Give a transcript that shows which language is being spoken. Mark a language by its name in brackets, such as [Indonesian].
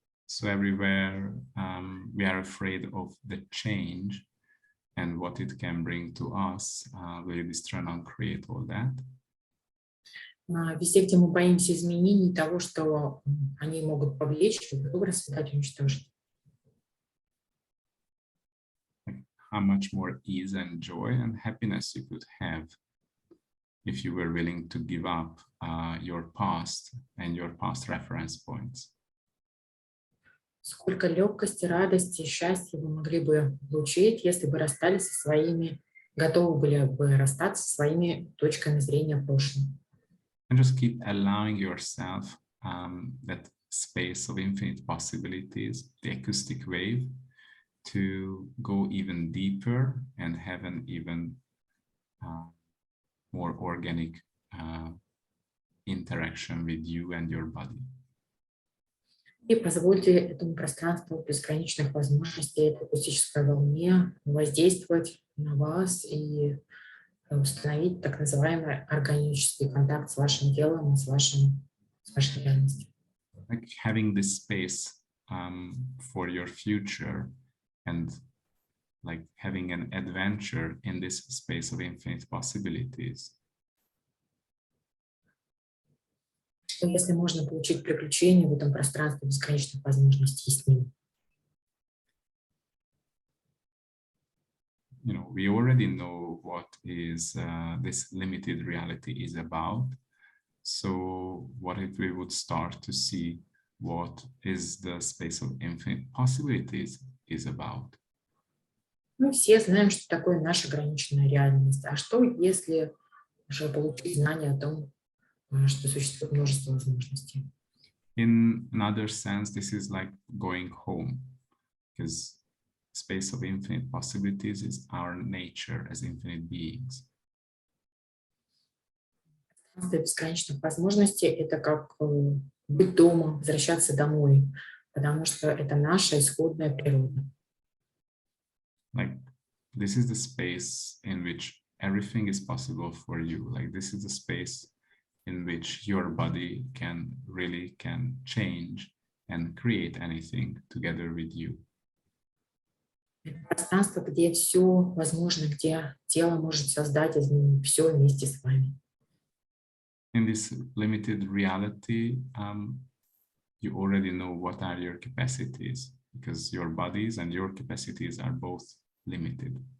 [English] So everywhere we are afraid of the change and what it can bring to us. Will this turn on create all that? [Russian] Везде, где мы боимся изменений, того, что они могут повлечь, чтобы расцветать и уничтожить. [English] How much more ease and joy and happiness you could have if you were willing to give up your past and your past reference points. [Russian] Сколько легкости, радости, счастья вы могли бы получить, если бы расстались со своими, готовы были бы расстаться со своими точками зрения в прошлом. [English] And just keep allowing yourself that space of infinite possibilities, the acoustic wave, to go even deeper and have an even more organic interaction with you and your body. [Russian] И позвольте этому пространству бесконечных возможностей, этой акустической волне воздействовать на вас и установить так называемый органический контакт с вашим телом и с вашей реальностью. [English] Like having this space for your future and like having an adventure in this space of infinite possibilities. [Russian] Если можно получить приключения в этом пространстве бесконечных возможностей с ним. [English] You know, we already know what is this limited reality is about. So what if we would start to see what is the space of infinite possibilities is about? [Russian] Мы все знаем, что такое наша ограниченная реальность. А что, если уже получить знание о том, что существует множество возможностей? [English] In another sense, this is like going home, because space of infinite possibilities is our nature as infinite beings. [Russian] Пространство бесконечных возможностей — это как быть дома, возвращаться домой, потому что это наша исходная природа. [English] Like this is the space in which everything is possible for you. Like this is the space in which your body can change and create anything together with you. [Russian] Это пространство, где все возможно, где тело может создать, изменить все вместе с вами. [English] In this limited reality, you already know what are your capacities, because your bodies and your capacities are both limited.